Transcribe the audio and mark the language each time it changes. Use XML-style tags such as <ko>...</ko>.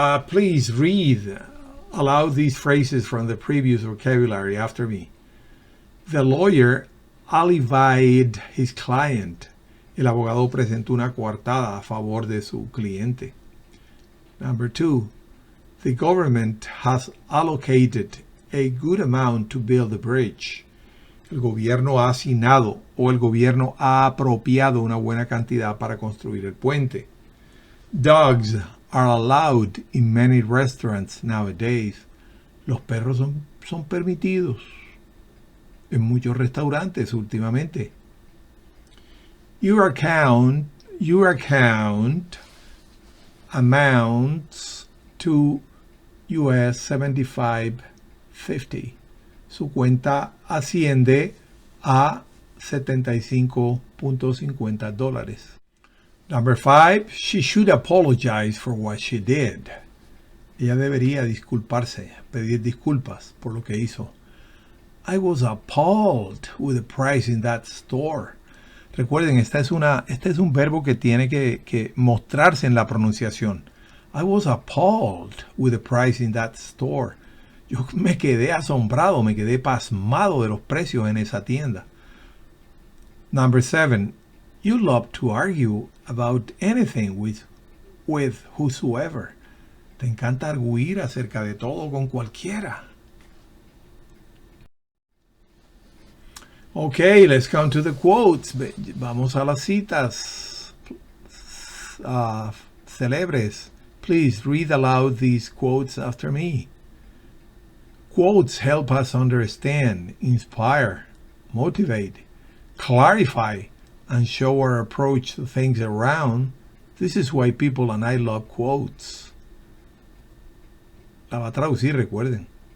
<en>Please read aloud these phrases from the previous vocabulary after me. The lawyer alivied his client.</en> <es>El abogado presentó una coartada a favor de su cliente.</es> <en>Number 2. The government has allocated a good amount to build the bridge.</en> <es>El gobierno ha asignado o el gobierno ha apropiado una buena cantidad para construir el puente.</es> <en>Dogs are allowed in many restaurants nowadays.</en> <es>Los perros son permitidos en muchos restaurantes últimamente.</es> <en>Your account amounts to US $75.50.</en> <es>Su cuenta asciende a $75.50.</es> <en>Number 5. She should apologize for what she did.</en> <es>Ella debería disculparse, pedir disculpas por lo que hizo.</es> <en>I was appalled with the price in that store.</en> <es>Recuerden, este es un verbo que tiene que mostrarse en la pronunciación.</es> <en>I was appalled with the price in that store.</en> <es>Yo me quedé asombrado, me quedé pasmado de los precios en esa tienda.</es> <en>Number 7. You love to argue about anything with whosoever.</en> <es>Te encanta arguir acerca de todo con cualquiera.</es> <en>Okay, let's come to the quotes.</en> <es>Vamos a las citas célebres.</es> <en>Please read aloud these quotes after me. Quotes help us understand, inspire, motivate, clarify, and show our approach to things around. This is why people and I love quotes.</en> <es>La va a traducir, recuerden.</es>